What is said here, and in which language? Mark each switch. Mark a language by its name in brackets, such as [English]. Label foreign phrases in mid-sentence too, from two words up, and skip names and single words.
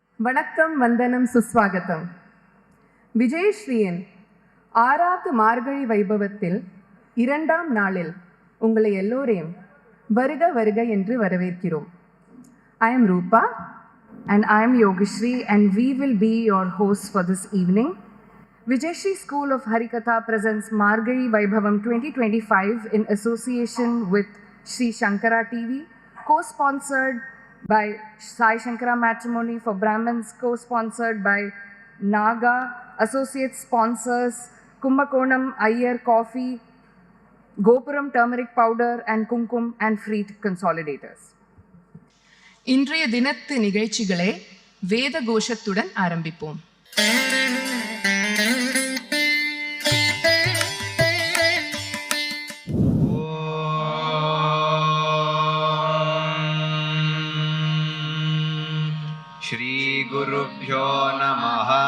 [Tamil] வணக்கம், வந்தனம், சுஸ்வாகத்தம். விஜயஸ்ரீயின் 6வது மார்கழி வைபவத்தில் 2ஆம் நாளில் உங்களை எல்லோரையும் வருக வருக என்று வரவேற்கிறோம். [English] I am Rupa and I am Yogeshri and we will be your hosts for this evening. Vijayashree School of Harikatha presents Margazhi Vaibhavam 2025 in association with Sri Shankara TV, co-sponsored by Sai Shankara Matrimony for Brahmins, co-sponsored by Naga, associate sponsors Kumbakonam Iyer Coffee, Gopuram Turmeric Powder and Kumkum and Freed Consolidators. [Tamil] இன்றைய தினத்து நிகழ்ச்சிகளை வேத கோஷத்துடன் ஆரம்பிப்போம். [Sanskrit] श्री गुरुभ्यो नमः.